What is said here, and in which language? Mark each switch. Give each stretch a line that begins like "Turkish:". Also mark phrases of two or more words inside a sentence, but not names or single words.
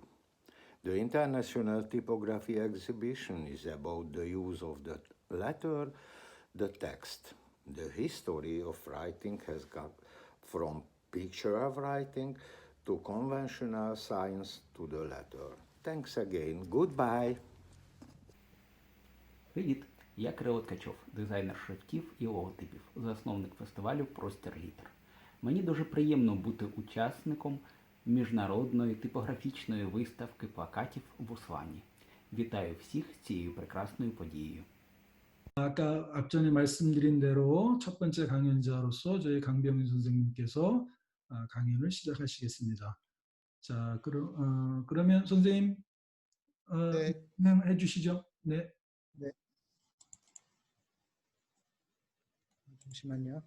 English: The International Typography Exhibition is about the use of the letter, the text. The history of writing has gone from picture of writing to conventional science to the letter. Thanks again. Goodbye.
Ukrainian: Привіт, я Кирило Ткачов, дизайнер шрифтів і логотипів, засновник фестивалю «Простір літер». Мені дуже приємно бути учасником міжнародної типографічної виставки плакатів в Услані. Вітаю всіх з цією прекрасною подією.
Korean: 아까 앞전에 말씀드린 대로 첫 번째 강연자로서 저희 강병윤 선생님께서 강연을 시작하시겠습니다. 자, 그러면 선생님 진행해 주시죠. 네. 네. 잠시만요.